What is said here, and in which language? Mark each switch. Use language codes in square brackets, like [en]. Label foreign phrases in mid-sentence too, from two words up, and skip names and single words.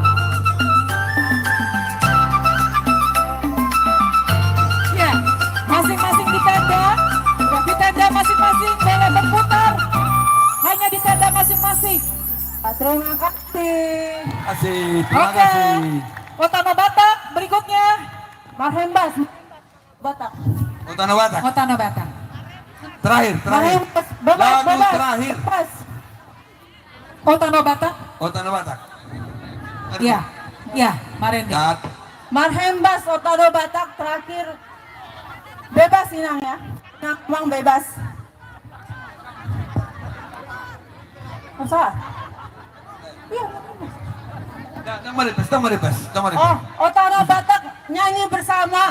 [id] Ya, masing-masing di tenda masing-masing boleh berputar. Hanya di tenda masing-masing. Terima kasih. Asik, Oke, Otano Batak berikutnya. Marhembas. Batak. Utana Batak. Otano Batak. Terakhir. Marhembas. Bebas, Lagu bebas. terakhir. Bebas. Otano Batak. Utana Batak. Iya, iya, Marendi. Cat. Marhembas Otano Batak terakhir. Bebas Inang ya. Inang uang bebas. Masa? Iya. Tama bebas. Oh, Otano Batak nyanyi bersama.